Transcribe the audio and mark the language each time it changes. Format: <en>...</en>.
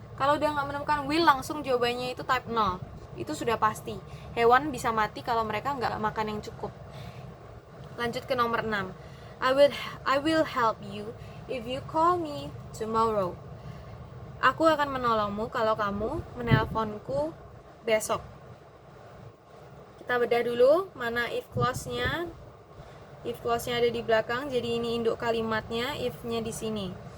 <id>Kalau udah nggak menemukan will, langsung jawabannya itu type 0. Itu sudah pasti. Hewan bisa mati kalau mereka nggak makan yang cukup. Lanjut ke nomor 6.</id> <en>I will help you if you call me tomorrow.</en> <id>Aku akan menolongmu kalau kamu menelponku besok. Kita bedah dulu mana if clause-nya. If clause-nya ada di belakang, jadi ini induk kalimatnya, if-nya di sini.</id>